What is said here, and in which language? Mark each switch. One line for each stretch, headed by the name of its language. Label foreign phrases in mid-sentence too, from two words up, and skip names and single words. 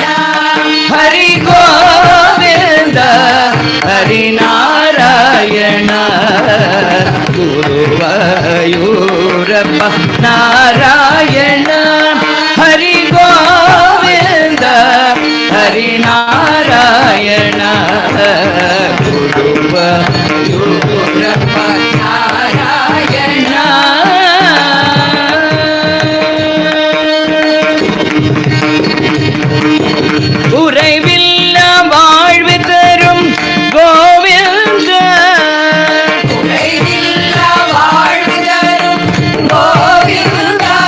Kannada: ಹರಿ ಗೋವಿಂದ ಹರಿನಾರಾಯಣ ಗುರುವಾಯೂರಪ್ಪ ನಾರಾಯಣ ಹರಿ ಗೋವಿಂದ ಹರಿನಾರಾಯಣ ಗುರುವಾಯೂರಪ್ಪ ನಾರಾಯಣ
Tamil: உறைவில்ல வாழ்வு தரும் கோவிந்த உறைவில்ல வாழ்வு தரும் கோவிந்த